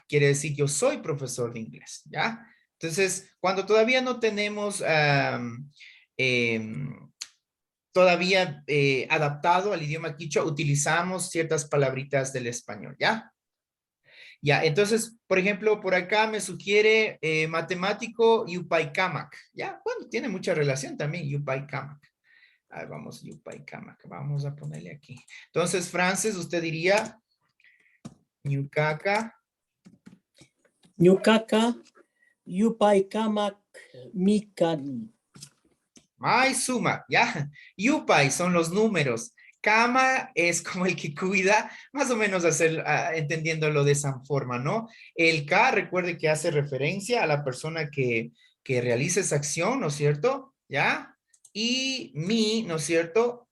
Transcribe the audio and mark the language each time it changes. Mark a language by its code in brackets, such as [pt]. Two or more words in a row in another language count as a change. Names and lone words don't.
[es] Quiere decir yo soy profesor de inglés, ¿ya? Entonces, cuando todavía no tenemos todavía adaptado al idioma quichua, utilizamos ciertas palabritas del español, ¿ya? Ya, entonces, por ejemplo, por acá me sugiere matemático Yupaycamac, ¿ya? Bueno, tiene mucha relación también Yupaycamac. A ver, vamos, Yupaycamac, vamos a ponerle aquí. Entonces, Frances, usted diría Ñucaca. [qu] Ñucaca, Yupaycamac, Micani. [es] Maisumak, ¿ya? Yupay son los números. Kama es como el que cuida, más o menos entendiéndolo de esa forma, ¿no? El K, recuerde que hace referencia a la persona que realiza esa acción, ¿no es cierto? ¿Ya? Y mi, ¿no es cierto?